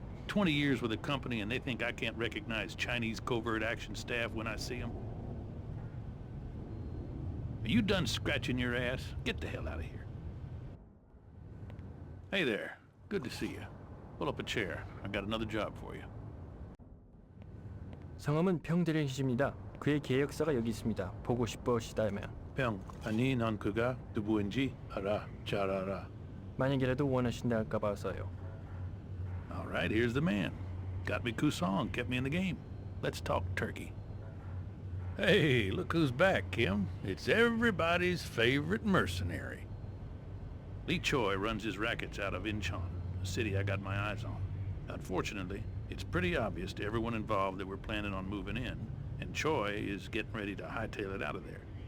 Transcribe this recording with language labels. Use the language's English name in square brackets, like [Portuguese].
[English] 20 years with the company and they think I can't recognize Chinese covert action staff when I see them? Are you done scratching your ass? Get the hell out of here. Hey there. Good to see you. Pull up a chair. I got another job for you. [Korean] 성함은 평대령이십니다. 그의 계획서가 여기 있습니다. 보고 싶으시다면. 평, 아니 난 그가 누구인지 알아. 잘 알아. 만약이라도 원하신다 할까 봐서요. [English] All right, here's the man. Got me Kusong, kept me in the game. Let's talk turkey. Hey, look who's back, Kim. It's everybody's favorite mercenary. Lee Choi runs his rackets out of Incheon, a city I got my eyes on. Unfortunately, it's pretty obvious to everyone involved that we're planning on moving in, and Choi is getting ready to hightail it out of there.